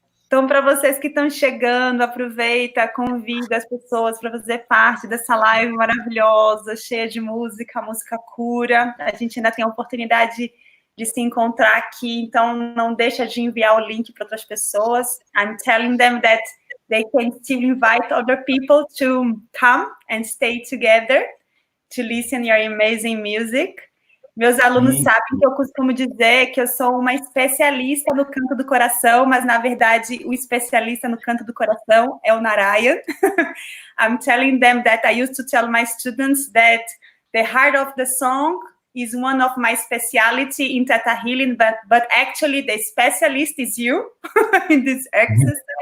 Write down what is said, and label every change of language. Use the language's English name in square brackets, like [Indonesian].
[Portuguese] Então, para vocês que estão chegando, aproveita, convida as pessoas para fazer parte dessa live maravilhosa, cheia de música, a música cura. A gente ainda tem a oportunidade de se encontrar aqui, então não deixa de enviar o link para outras pessoas. [English] I'm telling them that they can still invite other people to come and stay together to listen your amazing music. [Portuguese] Meus alunos sabem que eu costumo dizer que eu sou uma especialista no canto do coração, mas, na verdade, o especialista no canto do coração é o Narayan. [English] I'm telling them that I used to tell my students that the heart of the song is one of my specialty in Thetahealing, but actually the specialist is you in this exercise.